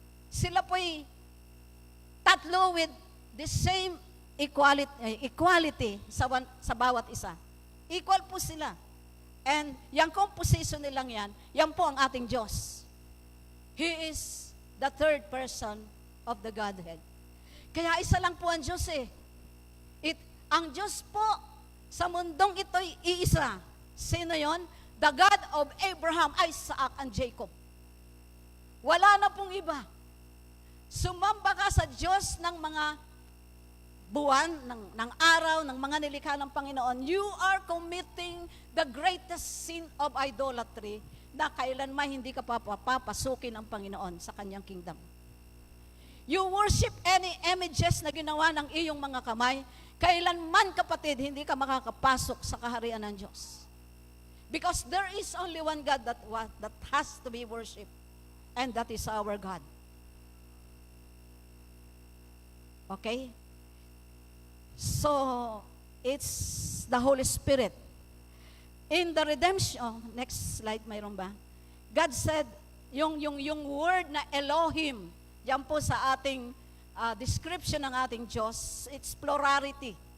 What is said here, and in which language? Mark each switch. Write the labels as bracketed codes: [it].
[tl] Sila po'y tatlo [en] with the same equality [tl] sa bawat isa. Equal po sila. And yung composition nilang yan po ang ating Diyos. [en] He is the third person of the Godhead. [tl] Kaya isa lang po ang Diyos eh. Ang Diyos po sa mundong ito'y iisa. Sino yon? [en] The God of Abraham, Isaac, and Jacob. [tl] Wala na pong iba. Sumamba ka sa Diyos ng mga buwan, ng araw, ng mga nilikha ng Panginoon, [en] you are committing the greatest sin of idolatry [tl] na kailanman hindi ka papapasukin ng Panginoon sa kanyang kingdom. [en] You worship any images [tl] na ginawa ng iyong mga kamay, kailanman kapatid, hindi ka makakapasok sa kaharian ng Diyos. [en] Because there is only one God that has to be worshipped, and that is our God. Okay? So, it's the Holy Spirit. In the redemption, next slide, [tl] mayroon ba? [en] God said, [tl] yung word na Elohim, yan po sa ating description ng ating Diyos, [en] it's plurality.